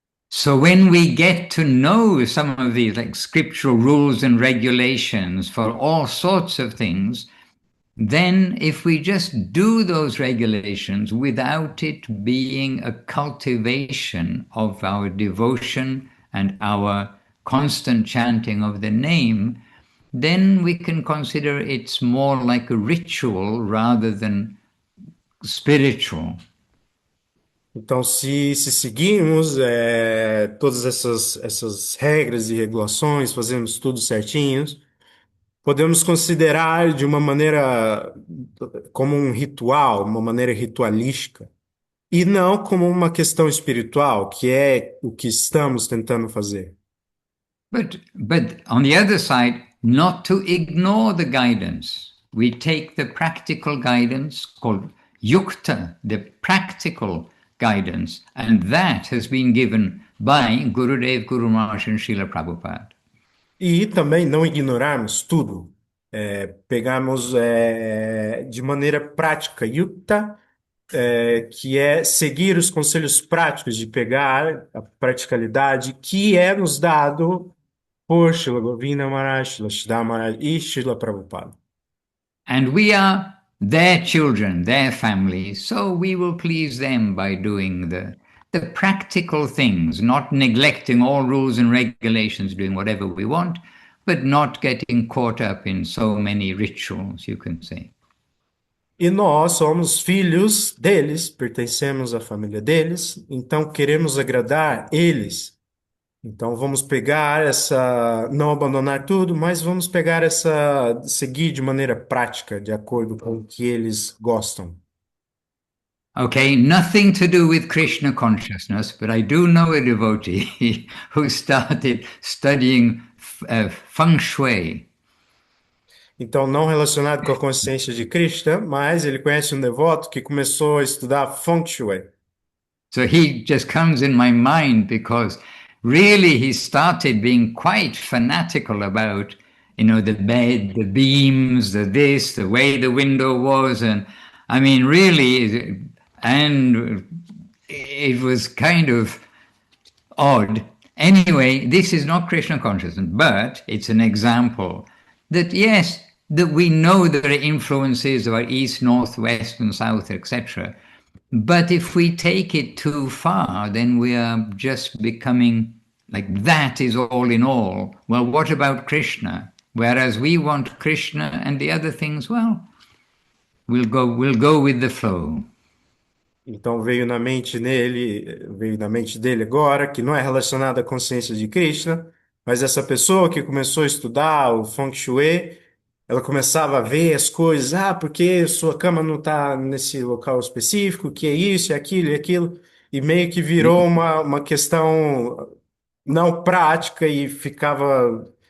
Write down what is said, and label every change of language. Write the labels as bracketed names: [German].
[English] So when we get to know some of these like scriptural rules and regulations for all sorts of things, then if we just do those regulations without it being a cultivation of our devotion and our constant chanting of the name, then we can consider it's more like a ritual rather than spiritual. [Portuguese] Então, se seguirmos todas essas regras e regulações, fazemos tudo certinhos, podemos considerar de uma maneira como um ritual, uma maneira ritualística, e não como uma questão espiritual, que é o que estamos tentando fazer. [English] But on the other side, not to ignore the guidance. We take the practical guidance called yukta, the practical guidance, and that has been given by Gurudev, Guru Maharaj and Srila Prabhupada. [Portuguese] E também não ignorarmos tudo, pegarmos de maneira prática, yukta, que é seguir os conselhos práticos de pegar a praticalidade que é nos dado por Srila Govinda Maharaj, Srila Siddhar Maharaj e Srila Prabhupada. [English] And we are their children, their families, so we will please them by doing the practical things, not neglecting all rules and regulations, doing whatever we want, but not getting caught up in so many rituals, you can say. [Portuguese] E nós somos filhos deles, pertencemos à família deles, então queremos agradar eles. Então vamos pegar não abandonar tudo, mas vamos pegar seguir de maneira prática, de acordo com o que eles gostam. [English] Okay, nothing to do with Krishna consciousness, but I do know a devotee who started studying feng shui. [Portuguese] Então, não relacionado com a consciência de Krishna, mas ele conhece um devoto que começou a estudar Feng Shui. [English] So he just comes in my mind because really he started being quite fanatical about, the bed, the beams, the this, the way the window was. And I mean, really, and it was kind of odd. Anyway, this is not Krishna consciousness, but it's an example that, yes, that we know there are influences of our east, north, west, and south, etc. But if we take it too far, then we are just becoming like that is all in all. Well, what about Krishna? Whereas we want Krishna and the other things, well, we'll go with the flow. [Portuguese] Então veio na mente dele agora que não é relacionado à consciência de Krishna, mas essa pessoa que começou a estudar o Feng Shui, ela começava a ver as coisas, porque sua cama não está nesse local específico, que é isso, é aquilo e aquilo, e meio que virou uma questão não prática e ficava.